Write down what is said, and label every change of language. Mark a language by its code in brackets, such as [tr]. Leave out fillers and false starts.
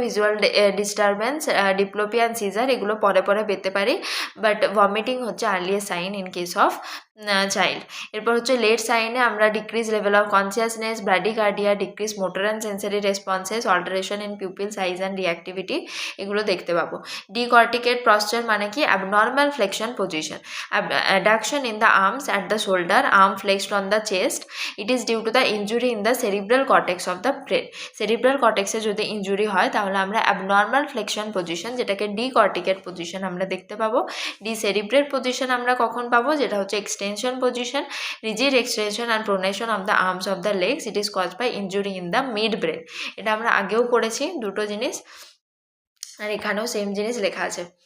[en] visual disturbance, diplopia and seizure, [bn] এগুলো পরে পেতে পারি, [en] But vomiting হচ্ছে earliest sign in case of child. [bn] এরপর হচ্ছে লেট সাইনে আমরা [en] decrease level of consciousness, bradycardia, decrease motor and sensory responses, alteration in pupil size and reactivity, [bn] এগুলো দেখতে পাবো। ডিকর্টিকেট পশ্চার মানে কি? [en] Abnormal flexion position, adduction in the arms at the shoulder, arm flexed on the chest. It is due to the injury in the cerebral cortex of the brain. [bn] cerebral cortex এ যদি injury হয় তাহলে আমরা abnormal flexion position, যেটাকে ডিকর্টিকেট position আমরা দেখতে পাবো। ডিসেরিব্রেট position আমরা কখন পাবো? যেটা হচ্ছে extension position, [en] Rigid extension and pronation of the arms of the legs. It is caused by injury in the mid brain. [bn] এটা আমরা আগেও পড়েছি দুটো জিনিস, আর এখানেও সেম জিনিস লেখা আছে।